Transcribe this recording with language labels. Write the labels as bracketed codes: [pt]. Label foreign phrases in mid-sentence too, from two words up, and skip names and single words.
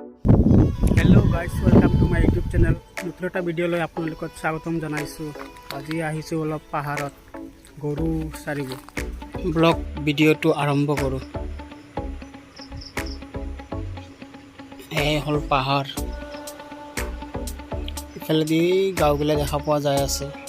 [en] Hello guys, welcome to my YouTube channel. [as] नতুन এটা ভিডিঅ'লৈ আপোনালোকক স্বাগতম জনাইছোঁ। আজি আহিছোঁ অলপ পাহাৰত গৰু চাৰিব। ব্লগ ভিডিঅ'টো আৰম্ভ কৰোঁ। এই হ'ল পাহাৰ, ইফালেদি গাঁওবিলাক দেখা পোৱা যায় আছে।